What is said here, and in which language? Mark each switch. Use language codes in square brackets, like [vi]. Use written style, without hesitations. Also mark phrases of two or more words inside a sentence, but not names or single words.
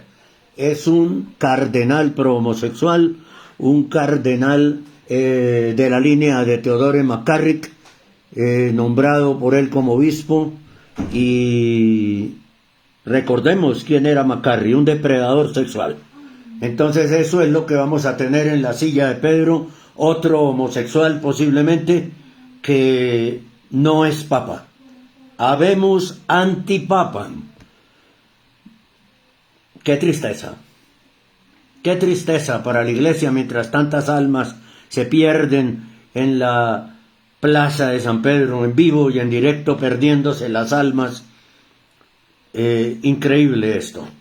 [es] Es un cardenal pro-homosexual, un cardenal de la línea de Theodore McCarrick, nombrado por él como obispo. Y recordemos quién era McCarrick, un depredador sexual. Entonces eso es lo que vamos a tener en la silla de Pedro, otro homosexual posiblemente que no es papa. [la] Habemus antipapam. [es] Qué tristeza para la iglesia mientras tantas almas se pierden en la plaza de San Pedro, en vivo y en directo, perdiéndose las almas. Increíble esto.